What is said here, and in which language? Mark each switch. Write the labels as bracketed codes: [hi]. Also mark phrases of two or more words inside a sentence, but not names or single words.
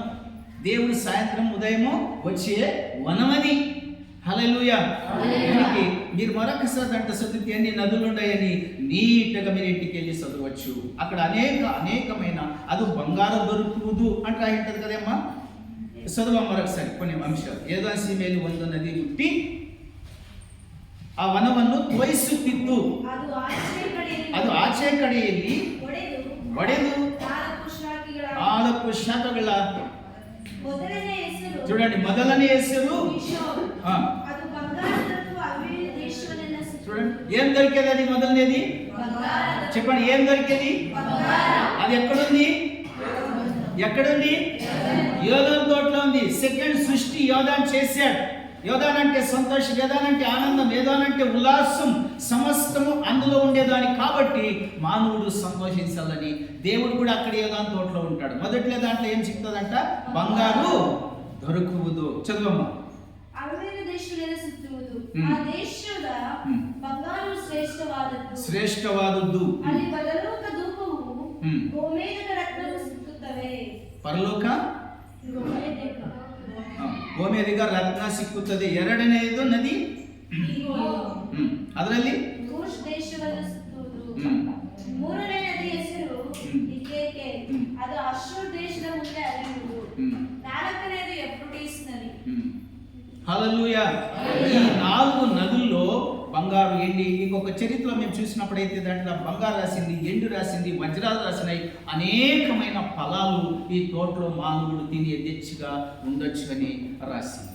[te] దేవుడు సాయంత్రం ఉదయము వచ్చే వనం అది. హల్లెలూయా. దీనికి మీరు మరొకసారి అంట చదివితే అన్ని నదులు ఉన్నాయని నీట్గా మీరు ఇంటికి వెళ్ళి చదవచ్చు. అక్కడ అనేకమైన అది బంగారం దొరుకుదు అంటే రాయింటది కదమ్మా. చదువు మరొకసారి కొన్ని అంశాలు. ఏదో సీమేలు [kn] ಒಂದು ನದಿ ಹುಟ್ಟಿ ಆ ವನವನ್ನು ತೋಯಿಸುತ್ತಿತ್ತು. ಅದು ಆಚೆ ಕಡೆಯಲ್ಲಿ ಒಡೆದು 4 ಶಾಖಗಳ. [te] చూడండి, మొదలనే ಹೆಸರು చూడండి, ఏం దొరికేది? అది మొదలనేది చెప్పండి, ఏం దొరికేది? అది ఎక్కడుంది? యోధాన్ తోటలో ఉంది. సెకండ్ సృష్టి యోధాన్ చేశాడు. యోధాన్ అంటే సంతోషం, యోధాన్ అంటే ఆనందం, యోధాన్ అంటే ఉల్లాసం, సమస్తము అందులో ఉండేదాన్ని. కాబట్టి మానవుడు సంతోషించాలని దేవుడు కూడా అక్కడ యోధాన్ తోటలో ఉంటాడు. మొదట్లో దాంట్లో ఏం చెప్తుందంట? బంగారు దొరుకుವುದು. చదువమ్మా. [kn] ಶ್ರೇಷ್ಠವಾದದ್ದು ಪರಲೋಕ ಗೋಮೇದಿಗ ರತ್ನ ಸಿಕ್ಕುತ್ತದೆ. ಎರಡನೆಯದು ನದಿ, ಅದರಲ್ಲಿ ಮೂರನೇ ನದಿ ಹೆಸರು ಇಕೇಕೆ, ಅದು ಅಶ್ಶೂರ್ ದೇಶದ ಮುಂದೆ ಹರಿಯುವುದು. ನಾಲ್ಕನೇದು ಎಫ್ರೋಟಿಸ್ ನದಿ. [te] హల్లెలూయా. ఈ 4 నదుల్లో బంగారు, ఎండి. ఇంకొక చరిత్రలో మేము చూసినప్పుడైతే దాంట్లో బంగారు రాసింది, ఎండు రాసింది, వజ్రాలు రాసినాయి. అనేకమైన ఫలాలు ఈ తోటలో మానవుడు తిని యథేచ్ఛగా ఉండొచ్చు అని రాసింది.